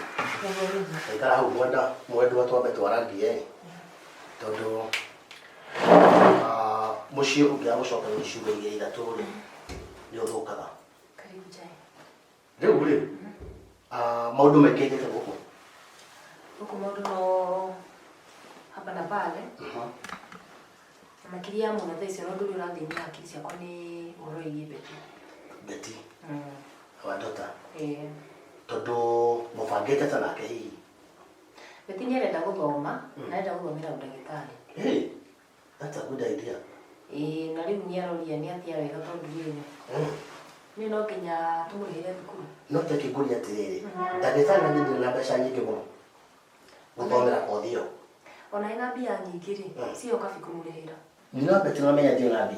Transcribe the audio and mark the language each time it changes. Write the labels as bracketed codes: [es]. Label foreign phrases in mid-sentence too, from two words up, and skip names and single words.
[ki] Aikara hau mwendwa twambe twarangie tondũ mũciĩ ũngĩaga gũcoka icigo igĩrĩ ithatũ rĩ nĩ ũthũkaga. Rĩu rĩ maũndũ mekĩkĩte gũkũ. Gũkũ maũndũ no [sw] hapa na pale. [ki] Makĩria mũno thaa icio ũndũ ũrĩa ũrathĩnia hakiri ciakwa nĩ ũhoro wĩgiĩ Beti. Beti wa Ndota. Ĩĩ. Tondũ mũbangĩte ta nake hihi. Beti nĩ arenda gũthoma na arenda gũthomera ũndagĩtarĩ. [en] Hey, that's a good idea. [ki] Ĩĩ, na rĩu nĩ aroria nĩ atĩa wega tondũ rĩrĩ niĩ no nginya tũmũrĩhĩre thukuru. No tekĩngũria atĩrĩrĩ, ndagĩtarĩ na nĩ na mbeca nyingĩ mũno gũthomera kothi ĩyo. Ona ĩna mbia nyingĩ rĩ, ciyo kabi kũmũrĩhĩra. Nĩ Beti no menya ndirĩ na mbia.